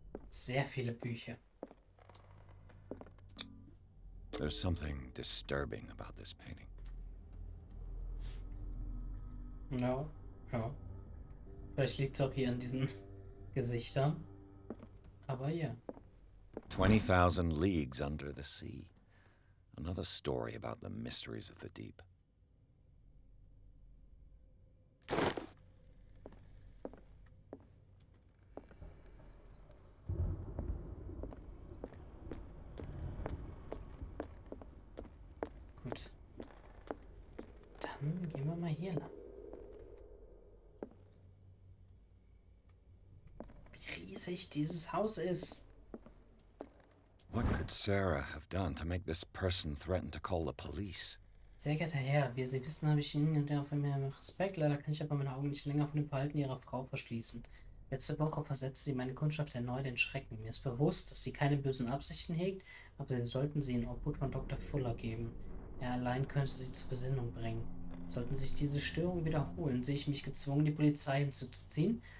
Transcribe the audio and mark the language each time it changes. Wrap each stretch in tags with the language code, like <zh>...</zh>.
<de>Sehr viele Bücher.</de> <en>There's something disturbing about this painting.</en> <de>Ja, ja. Vielleicht liegt es auch hier an diesen Gesichtern. Aber ja.</de> <en>20,000 leagues under the sea. Another story about the mysteries of the deep.</en> <de>Gut. Dann gehen wir mal hier lang. Wie riesig dieses Haus ist.</de> <en>What could Sarah have done to make this person threaten to call the police?</en> <de>Sehr geehrter Herr, wie Sie wissen, habe ich Ihnen und auf mehr Respekt. Leider kann ich aber meine Augen nicht länger von dem Verhalten Ihrer Frau verschließen. Letzte Woche versetzte sie meine Kundschaft erneut in Schrecken. Mir ist bewusst, dass sie keine bösen Absichten hegt, aber Sie sollten sie in Obhut von Dr. Fuller geben. Er allein könnte sie zur Besinnung bringen. Sollten sich diese Störungen wiederholen, sehe ich mich gezwungen, die Polizei hinzuziehen.</de>